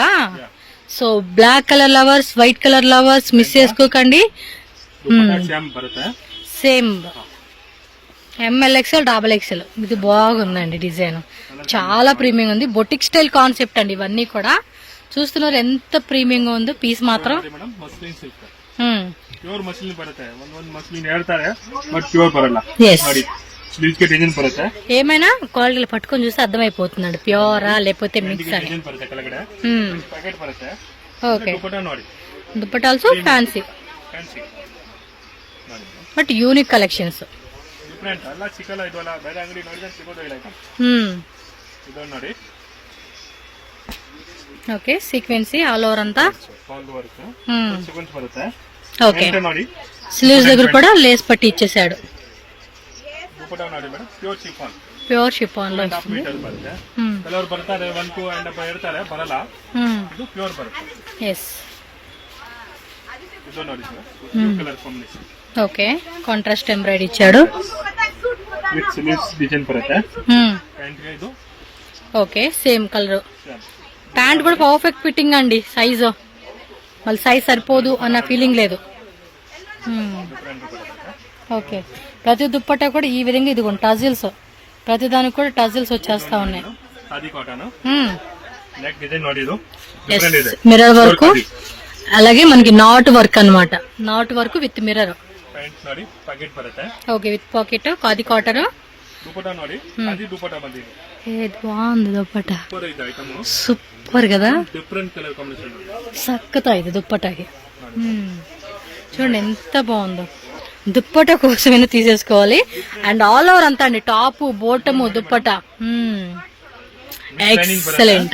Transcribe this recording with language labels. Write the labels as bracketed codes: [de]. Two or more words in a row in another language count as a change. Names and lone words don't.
[en] So black colour lovers, white colour lovers miss చేసుకోకండి. [te] సేమ్ ML XL XXL ఇది బాగుందండి డిజైన్, చాలా ప్రీమియం ఉంది. [en] boutique style concept [te] అండి ఇవన్నీ కూడా. చూస్తున్నారు ఎంత ಪ್ರೀಮಿಯಂ ఉందో పీస్ మాత్రం. [en] Madam muslin silk pure muslin [kn] ಬರುತ್ತೆ. ಒಂದೊಂದು ಮಸ್ಲಿನ್ ಹೇಳ್ತಾರೆ [en] but pure [kn] ಬರಲ್ಲ. ನೋಡಿ ಸ್ಲೀವ್ಸ್ ಗೆ ಡಿಸೈನ್ ಬರುತ್ತೆ. [te] ఏమైనా క్వాలిటీలు పట్టుకొని చూస్తే అర్థమైపోతుందండి ప్యూరా లేకపోతే మిక్స్ అని. [kn] ಡಿಸೈನ್ ಬರುತ್ತೆ ಕೆಳಗಡೆ ಪ್ಯಾಕೆಟ್ ಬರುತ್ತೆ. [te] ఓకే [kn] ದುಪಟ್ಟಾ ನೋಡಿ, [te] దుపట్టా [en] also fancy [kn] ಫ್ಯಾನ್ಸಿ ನೋಡಿ, [en] But unique collections. [kn] ಡಿಫ್ರೆಂಟ್ ಅಲ್ಲ, ಸಿಕ್ಕಲ್ಲ ಇದು ಅಲ್ಲ. ಬೇರೆ ಅಂಗಡಿ ನೋಡಿದ್ರೆ ಸಿಗೋದಿಲ್ಲ ಐಟಮ್. ಇದನ್ನ ನೋಡಿ, [en] Okay sequency all over అంతా fall work sequence [kn] ಬರುತ್ತೆ. [te] ఓకే [kn] ಪ್ರಿಂಟ್ ನೋಡಿ, [te] స్లీవ్స్ దగ్గర కూడా లేస్ పట్టి ఇచ్చేసాడు. [kn] ದುಪಟ್ಟಾ ನೋಡಿ ಮೇಡಮ್, [en] pure chiffon, Pure chiffon లో [kn] 1.5 ಮೀಟರ್ ಬರುತ್ತೆ. ಕೆಲವರು ಬರ್ತಾರೆ 1 2 ಅಂಡ್ ಹೇಳ್ತಾರೆ, ಬರಲ್ಲ. ಇದು ಪ್ಯೂರ್ ಬರುತ್ತೆ. [te] ఎస్ [kn] ಇದು ನೋಡಿ ಸರ್, [en] blue colour combination. Okay contrast embroidery [te] ఇచ్చాడు. [en] with sleeves design [kn] ಬರುತ್ತೆ. ಪ್ಯಾಂಟ್ ಗೆ ಇದು [en] Okay same colour. [te] ప్యాంట్ కూడా [en] perfect fitting [te] అండి, సైజు మళ్ళీ సైజ్ సరిపోదు అన్న ఫీలింగ్ లేదు. ఓకే ప్రతి దుప్పట్టా కూడా ఈ విధంగా ఇదిగోండి టజిల్స్, ప్రతి దానికి కూడా టజిల్స్ వచ్చేస్తా ఉన్నాయి. [en] Khadi cotton neck design [kn] ನೋಡಿ, ಇದು [te] ఎస్ [kn] ಡಿಫರೆಂಟ್ ಇದೆ. [en] mirror work, [te] అలాగే మనకి [en] knot work [te] అన్నమాట. [en] Knot work with mirror. [kn] ಪ್ಯಾಂಟ್ ನೋಡಿ, ಪ್ಯಾಕೆಟ್ ಬರುತ್ತೆ. [en] Okay with pocket khadi cotton. [kn] ದುಪಟ್ಟಾ ನೋಡಿ, ಖಾದಿ ದುಪಟ್ಟಾ ಬಂದಿದೆ. [te] ఏది బాగుంది దుప్పట్టా, [kn] ಸೂಪರ್ ಇದೆ ಐಟಮ್. [te] సూపర్ కదా, [en] Different colour combination. [te] సక్కతా ఇది దుప్పటాకి. చూడండి ఎంత బాగుందో. దుప్పటా కోసమైనా తీసేసుకోవాలి. [en] And all over [te] అంతా అండి, [en] top bottom dupatta excellent.